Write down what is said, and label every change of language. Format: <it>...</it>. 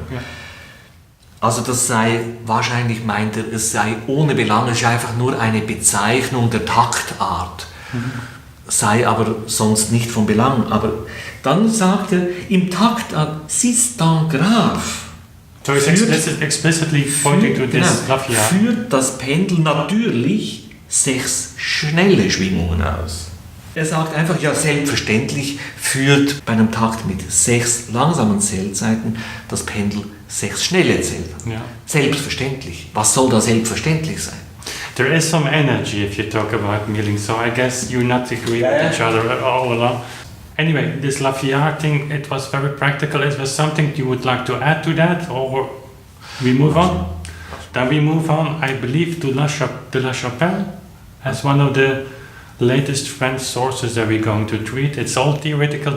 <de>Ja. Also das sei, wahrscheinlich meint er, es sei ohne Belang, es ist einfach nur eine Bezeichnung der Taktart, sei aber sonst nicht von Belang. Aber dann sagt er, im Taktart,</de> <fr>six temps grave,</fr> <en>So it's explicitly pointing to this Lafayette.</en> <de>führt das Pendel natürlich 6 schnelle Schwingungen aus. Er sagt einfach, ja, selbstverständlich führt bei einem Takt mit 6 langsamen Zählzeiten das Pendel 6 schnelle Zählzeiten.</de> <en>Yeah.</en> <de>Selbstverständlich. Was soll da selbstverständlich sein?</de> <en>There is some energy if you talk about Mieling, so I guess you not agree with each other all along. Anyway, this Lafayette thing, it was very practical. Is there something you would like to add to that, or we move on? Then we move on, I believe, to La Chapelle as one of the latest French sources that we're going to treat. It's all theoretical.</en>